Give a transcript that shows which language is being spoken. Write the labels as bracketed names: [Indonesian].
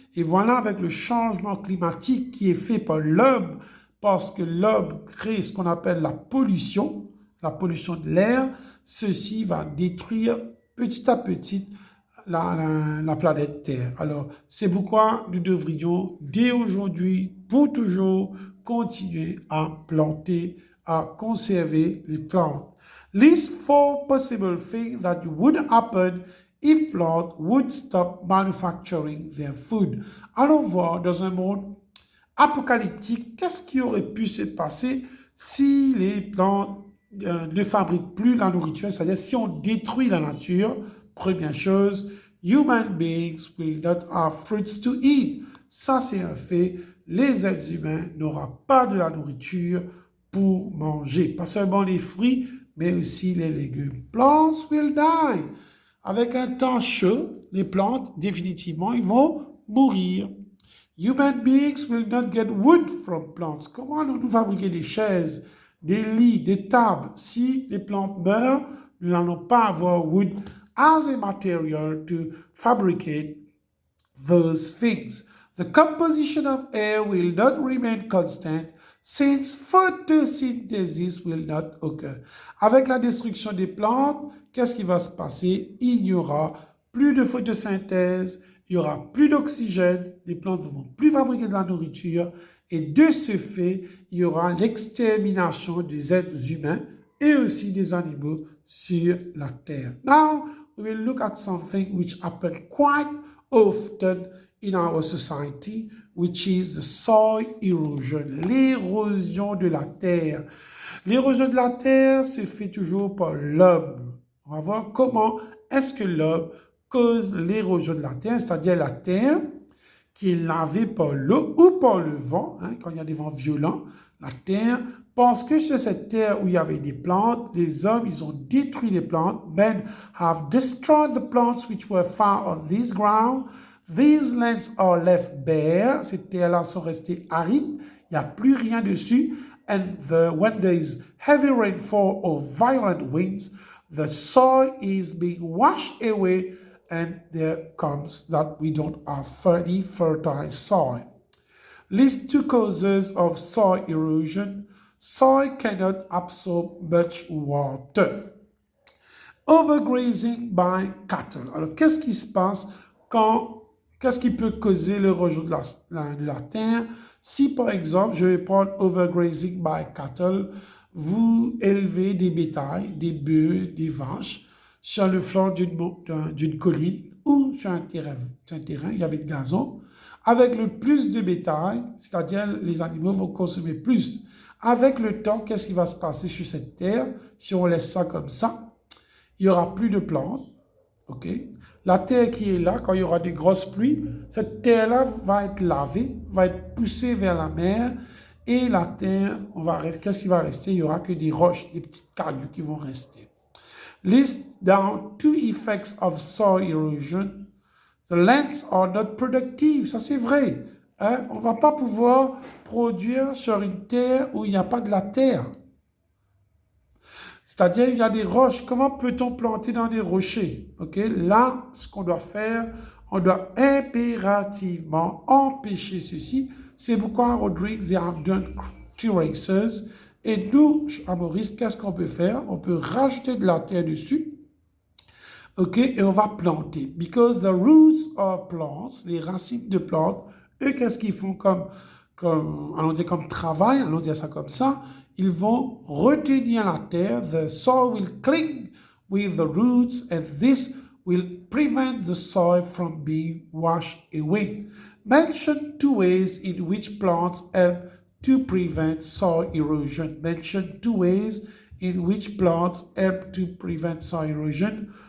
[French] Et voilà, avec le changement climatique qui est fait par l'homme, parce que l'homme crée ce qu'on appelle la pollution de l'air, ceci va détruire petit à petit la planète Terre. Alors, c'est pourquoi nous devrions, dès aujourd'hui, pour toujours, continuer à planter, à conserver les plantes. [English] List 4 possible things that would happen if plants would stop manufacturing their food. [French] Allons voir dans un monde apocalyptique, qu'est-ce qui aurait pu se passer si les plantes ne fabriquent plus la nourriture, c'est-à-dire si on détruit la nature. Première chose, [English] human beings will not have fruits to eat. [French] Ça, c'est un fait. Les êtres humains n'auront pas de la nourriture pour manger. Pas seulement les fruits, mais aussi les légumes. [English] Plants will die. [French] Avec un temps chaud, les plantes, définitivement, ils vont mourir. [English] Human beings will not get wood from plants. [French] Comment allons-nous fabriquer des chaises, des lits, des tables? Si les plantes meurent, nous n'allons pas avoir [English] wood as a material to fabricate those things. The composition of air will not remain constant since photosynthesis will not occur. [French] Avec la destruction des plantes, qu'est-ce qui va se passer? Il n'y aura plus de photosynthèse, il n'y aura plus d'oxygène, les plantes ne vont plus fabriquer de la nourriture et de ce fait, il y aura l'extermination des êtres humains et aussi des animaux sur la Terre. [English] Now, we will look at something which happened quite often in our society, which is the soil erosion, [French] l'érosion de la terre. L'érosion de la terre se fait toujours par l'homme. On va voir comment est-ce que l'homme cause l'érosion de la terre, c'est-à-dire la terre qui est lavée par l'eau ou par le vent, hein, quand il y a des vents violents, la terre, parce que sur cette terre où il y avait des plantes, les hommes, ils ont détruit les plantes. [English] Men have destroyed the plants which were found on this ground. These lands are left bare. [French] Ces terres-là sont restées arides. Il n'y a plus rien dessus. [English] And when there is heavy rainfall or violent winds, the soil is being washed away and there comes that we don't have fertile soil. List 2 causes of soil erosion. Soil cannot absorb much water. Overgrazing by cattle. [French] Alors, qu'est-ce qui se passe qu'est-ce qui peut causer l'érosion de la terre? Si, par exemple, je vais prendre [English] overgrazing by cattle, [French] vous élevez des bétails, des bœufs, des vaches, sur le flanc d'une colline ou sur un terrain, il y avait de gazon. Avec le plus de bétail, c'est-à-dire les animaux vont consommer plus. Avec le temps, qu'est-ce qui va se passer sur cette terre? Si on laisse ça comme ça, il n'y aura plus de plantes. Okay? La terre qui est là, quand il y aura des grosses pluies, cette terre-là va être lavée, va être poussée vers la mer et la terre, qu'est-ce qui va rester? Il n'y aura que des roches, des petites cailloux qui vont rester. [English] List down 2 effects of soil erosion. The lands are not productive. [French] Ça, c'est vrai. Hein? On ne va pas pouvoir produire sur une terre où il n'y a pas de la terre. C'est-à-dire, il y a des roches. Comment peut-on planter dans des rochers? Okay? Là, ce qu'on doit faire, on doit impérativement empêcher ceci. C'est pourquoi [English] Rodrigues, they have done terraces. [French] Et nous, à Maurice, qu'est-ce qu'on peut faire? On peut rajouter de la terre dessus. OK, et on va planter. [English] Because the roots of plants, [French] les racines de plantes, eux, qu'est-ce qu'ils font allons dire comme travail, allons dire ça comme ça, ils vont retenir la terre. [English] The soil will cling with the roots and this will prevent the soil from being washed away. Mention 2 ways in which plants help to prevent soil erosion. Mention 2 ways in which plants help to prevent soil erosion.